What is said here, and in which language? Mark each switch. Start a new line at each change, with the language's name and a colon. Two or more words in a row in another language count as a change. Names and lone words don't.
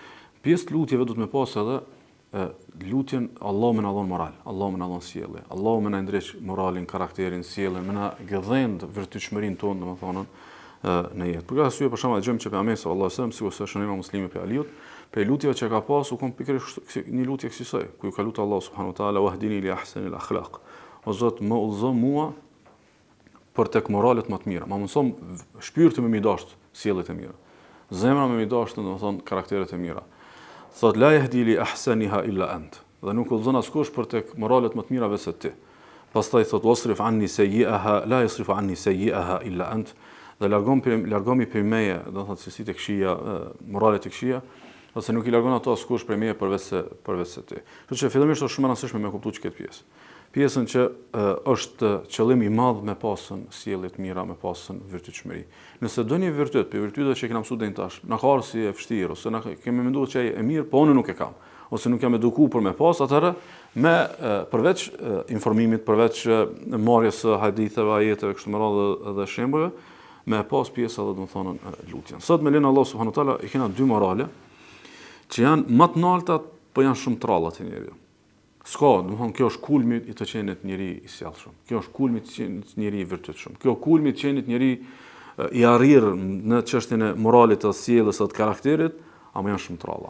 Albanian: Pjesë të lutjeve duhet me pas edhe lutjen Allahu më na dhon moral, Allahu më na dhon sjellje, Allahu më na ndreq moralin, karakterin, sjelljen, më na gëdhend virtytshmërinë tonë, domethënë në jetë. Për këtë arsye për shembull dëgjojmë që pejgamberi
Arabic: صلى الله عليه وسلم
Albanian: sikur se shënojmë muslimi për Aliut, për lutjeve që ka pas u kon pikërisht një lutje kësaj, ku ju ka lutur Allah
Arabic: سبحانه وتعالى واهدني لأحسن الأخلاق.
Albanian: O Zot, më udhëzo mua për tek moralet më të mira. Ma mëson shpirti më i dashur sjelljet e mira. Zemra më i dashur, domethënë karakteret e mira.
Arabic: Thot لا يهدي لأحسنها إلا أنت.
Albanian: Dhe nuk udhëzon askush për tek moralet më të mira veçse ti. Pastaj thot
Arabic: واصرف عني سيئها لا يصرف عني سيئها إلا أنت.
Albanian: Dhe largomi për meje, do të thotë cilësitë e këqija, moralet e këqija, ose nuk i largon ato askush për meje përveç se ti. Kështu që fillimisht është shumë e rëndësishme me kuptuar këtë pjesë. Pjesën që është qëllimi i madh me pasën sjellje të mira, me pasën virtytshmëri. Nëse do një virtyt, për virtytet që kemi mësuar deri tash, na ka si e vështirë ose na kemi menduar që e mirë, po unë nuk e kam, ose nuk jam edukuar për me pas, atëherë me përveç informimit, përveç marrjes së haditheve, ajeteve kështu me radhë dhe shembujve, me pas pjesë edhe domethënë lutjen. Sot me lenin Allah
Arabic: سبحانه وتعالى
Albanian: i kena dy morale që janë më të larta, po janë shumë të rralla te njeriu. S'ka, domethënë kjo është kulmi i të qenit njeri i sjellshëm. Kjo është kulmi i të qenit njeri i virtytshëm. Kjo kulmi i të qenit njeri i arrirë në çështjen e moralit të sjelljes së karakterit, ama janë shumë të rralla.